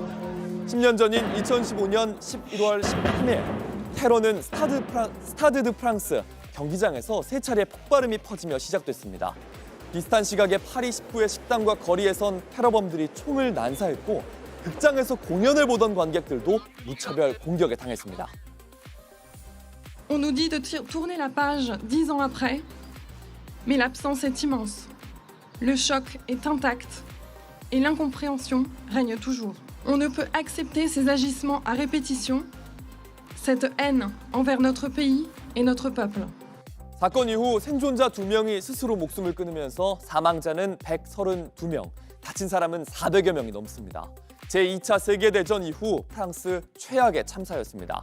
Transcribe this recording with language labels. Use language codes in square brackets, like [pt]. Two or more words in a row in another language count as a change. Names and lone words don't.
[ko] 10년 전인 2015년 11월 13일 테러는 스타드 드 프랑스 경기장에서 3차례 폭발음이 퍼지며 시작됐습니다. 비슷한 시각에 파리 10구의 식당과 거리에선 테러범들이 총을 난사했고 극장에서 공연을 보던 관객들도 무차별 공격에 당했습니다. [fr] On nous dit de tourner la page 10 ans après, mais l'absence est immense. Le choc est intact et l'incompréhension règne toujours. On ne peut accepter ces agissements à répétition, cette haine envers notre pays et notre peuple. [ko] 사건 이후 생존자 2명이 스스로 목숨을 끊으면서 사망자는 132명, 다친 사람은 400여 명이 넘습니다. 제2차 세계대전 이후 프랑스 최악의 참사였습니다.